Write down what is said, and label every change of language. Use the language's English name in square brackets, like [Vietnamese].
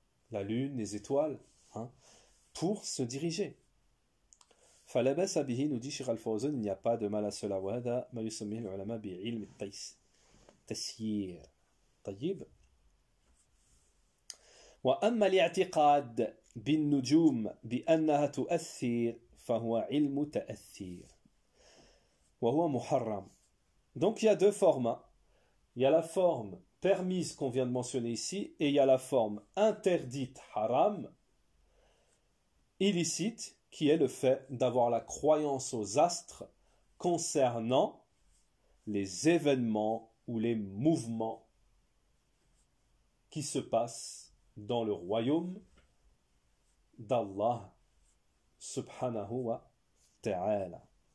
[French] La lune, les étoiles, pour se diriger. [Arabic] فلا بأس به, [French] nous dit Cheikh Al-Fawzan, il n'y a pas de mal à cela. [Arabic] وهذا ما يسميه العلماء بعلم التسيير. طيب. وأما الاعتقاد بالنجوم بأنها تؤثر فهو علم تأثير وهو محرم. [French] Donc il y a deux formes. Il y a la forme permise qu'on vient de mentionner ici et il y a la forme interdite, haram, illicite, qui est le fait d'avoir la croyance aux astres concernant les événements ou les mouvements qui se passent dans le royaume d'Allah subhanahu wa ta'ala.